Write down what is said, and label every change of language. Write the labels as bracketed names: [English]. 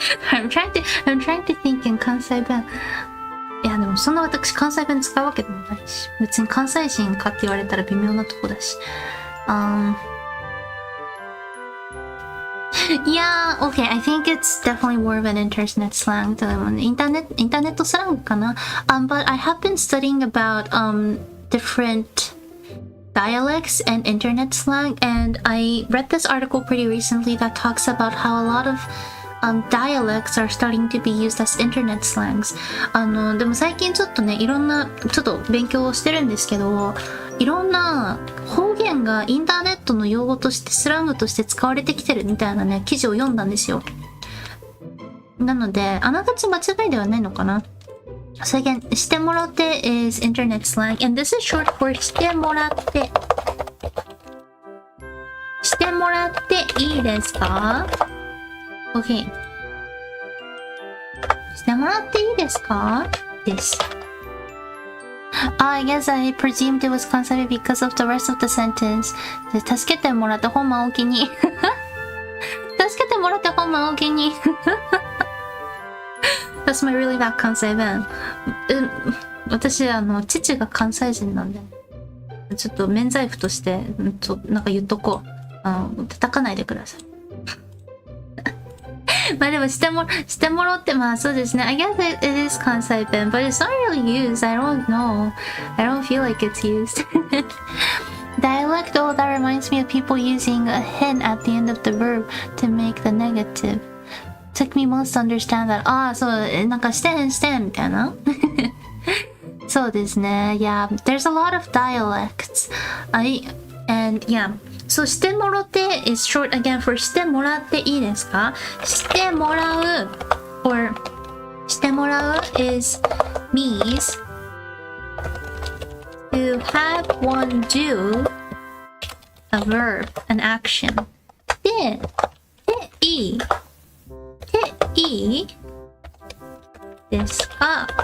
[English] I'm trying to think in 関西弁。 [Japanese] いや、でもそんな私関西弁使うわけでもないし。別に関西人かって言われたら微妙なとこだし。 [English] Yeah, okay, I think it's definitely more of an internet slang. [Japanese] インターネットスラングかな。 [English] But I have been studying about different dialects and internet slang, and I read this article pretty recently that talks about how a lot of dialects are starting to be used as internet slangs. [Japanese] でも最近ちょっとね、いろんな、ちょっと勉強をしてるんですけど、いろんな方言がインターネットの用語としてスラングとして使われてきてるみたいなね、記事を読んだんですよ。なので、あながち間違いではないのかな。 [English] So again, してもらって is internet slang, and this is short for してもらって。 [Japanese] してもらっていいですか？ [English] OK。 [Japanese] してもらっていいですか？です。 [English] I guess I presumed it was considered because of the rest of the sentence. [Japanese] 助けてもらって本間おきに。助けてもらって本間おきに。 [English] That's my really bad 関西弁。 [Japanese] 私、父が関西人なんで、ちょっと免罪符として、なんか言っとこう。叩かないでください。まあでもしてもろって、まあそうですね。 [English] I guess it is 関西弁, but it's not really used. I don't know. I don't feel like it's used. Dialect, oh, that reminds me of people using a hen at the end of the verb to make the negative. Took me months to understand that. [Japanese] ああ、そう、なんかしてみたいな。そうですね。 [English] Yeah, there's a lot of dialects. And yeah.So してもろて is short again for [Japanese] してもらっていいですか？ [English] してもらう or してもらう is means to have one do a verb, an action. [Japanese] でいいですか？